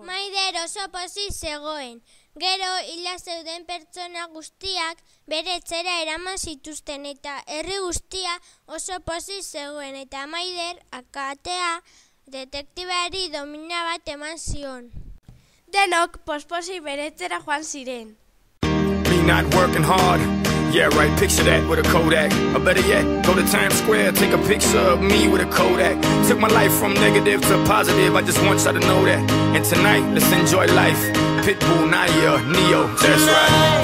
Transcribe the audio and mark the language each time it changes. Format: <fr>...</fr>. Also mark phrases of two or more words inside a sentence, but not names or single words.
<eu>Maider oso pozik zegoen. Gero hila zeuden pertsona guztiak bere etxera eraman zituzten eta herri guztia oso pozik zegoen eta Maider akatea detektibeari domina bat eman zion. Denok posposi bere etxera joan ziren.</eu> <en>Me not working hard. Yeah, right, picture that with a Kodak. Or better yet, go to Times Square, take a picture of me with a Kodak. Took my life from negative to positive, I just want y'all to know that. And tonight, let's enjoy life. Pitbull, Naya, Neo, that's right.</en>